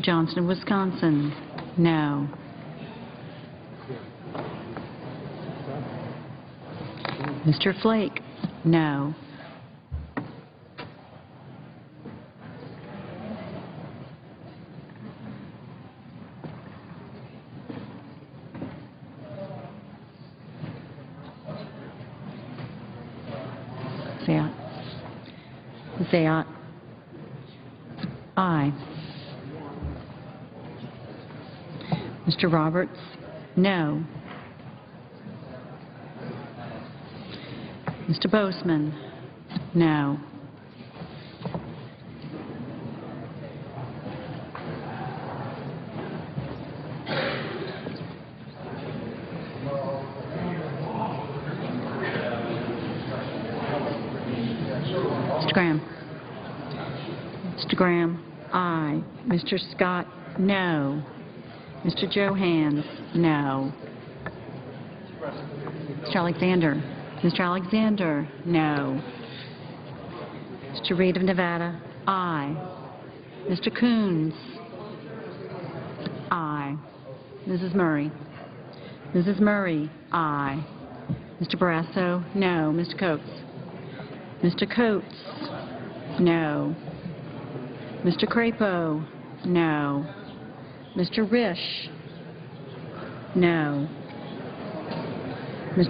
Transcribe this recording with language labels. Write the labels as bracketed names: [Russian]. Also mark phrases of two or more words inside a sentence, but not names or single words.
[English] Johnson of Wisconsin, no. Mr. Flake, no. Zayat. Zayat. Aye. Mr. Roberts, no. Mr. Boseman, no. Mr. Graham. Mr. Graham, aye. Mr. Scott, no. Mr. Johans, no. Mr. Alexander. Mr. Alexander, no. Mr. Reed of Nevada, aye. Mr. Coons, aye. Mrs. Murray. Mrs. Murray, aye. Mr. Barrasso, no. Mr. Coates. Mr. Coates, no. Mr. Crapo, no. Mr. Risch, no. Mr.